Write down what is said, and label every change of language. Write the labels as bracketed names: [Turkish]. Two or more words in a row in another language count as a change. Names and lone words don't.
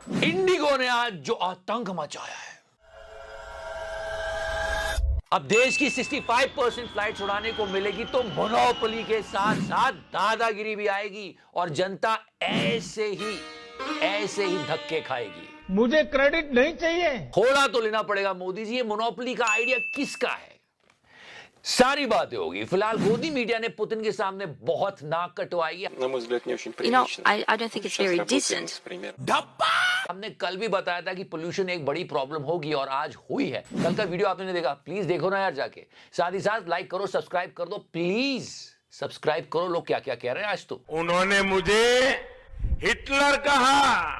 [Hindi] इंडिगो ने आज जो आतंक मचाया है। अब देश की 65% फ्लाइट्स उड़ाने को मिलेगी तो मोनोपोली के साथ साथ दादागिरी भी आएगी और जनता ऐसे ही धक्के खाएगी। मुझे क्रेडिट नहीं चाहिए। थोड़ा तो लेना पड़ेगा मोदी जी, ये मोनोपोली का आइडिया किसका है? सारी बातें होगी। फिलहाल गोदी मीडिया ने पुतिन के सामने बहुत नाक कटवाई है। [Russian] На мой взгляд, не очень [English] You know, [Russian] прилично. [English] I don't think it's [Russian] Сейчас [English] very [Russian] работаем [English] decent. [Russian] с примером. [Hindi] हमने कल भी बताया था कि पोल्यूशन एक बड़ी प्रॉब्लम होगी और आज हुई है। कल का वीडियो आपने देखा, प्लीज देखो ना यार जाके। साथ ही साथ लाइक करो, सब्सक्राइब कर दो, प्लीज सब्सक्राइब करो। लोग क्या क्या कह रहे हैं आज तो। उन्होंने मुझे हिटलर कहा।